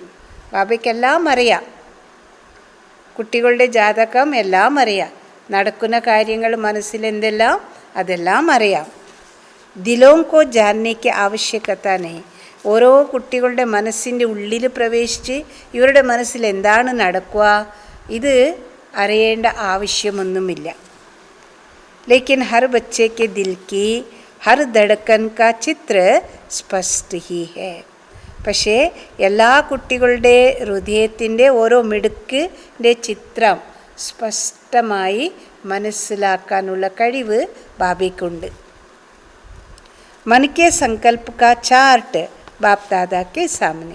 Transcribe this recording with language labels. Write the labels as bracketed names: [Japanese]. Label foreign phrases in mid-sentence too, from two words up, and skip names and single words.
[Malayalam] ബാബയ്ക്കെല്ലാം അറിയാം, കുട്ടികളുടെ ജാതകം എല്ലാം അറിയാം, നടക്കുന്ന കാര്യങ്ങൾ മനസ്സിലെന്തെല്ലാം അതെല്ലാം അറിയാം. [Hindi] दिलों को जानने की आवश्यकता नहीं. [Malayalam] ഓരോ കുട്ടികളുടെ മനസ്സിൻ്റെ ഉള്ളിൽ പ്രവേശിച്ച് ഇവരുടെ മനസ്സിൽ എന്താണ് നടക്കുക ഇത് അറിയേണ്ട ആവശ്യമൊന്നുമില്ല. [Hindi] ലേക്കിൻ ഹർ ബच्चे के दिल की हर धड़कन का चित्र स्पष्ट ही है. [Malayalam] പക്ഷേ എല്ലാ കുട്ടികളുടെ ഹൃദയത്തിൻ്റെ ഓരോ മിടുക്കിൻ്റെ ചിത്രം സ്പഷ്ടമായി മനസ്സിലാക്കാനുള്ള കഴിവ് ബാബയ്ക്കുണ്ട്. [Hindi] मन के संकल्प का चार्ट बाप दादा के सामने.